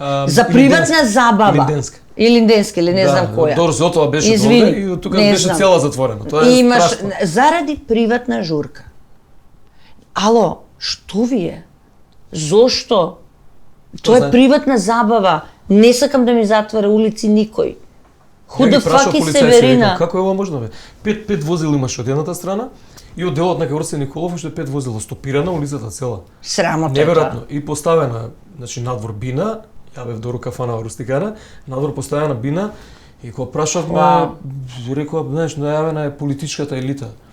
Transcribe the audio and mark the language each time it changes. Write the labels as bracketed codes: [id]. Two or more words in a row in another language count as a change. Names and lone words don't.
[mk] За приватна забава. Или не знам која. Добро, за тоа беше довде и од тука беше цела затворена. Тоа е страшно. Заради приватна журка. Ало, што ви е? Зошто? Тоа е приватна забава. Не сакам да ми затвора улици никој. [en] Who the fuck is Северина? [mk] Како е ова можно бе? Пет возила имаше од едната страна и од делот на Георгиј Николов уште 5 возила стопирана улицата цела. Срамота. Неверојатно. И поставена, значи надвор бина, ја бев до кафана Рустикана, надвор поставена бина и кога прашавме, рекоа, знаеш, најавена е политичката елита.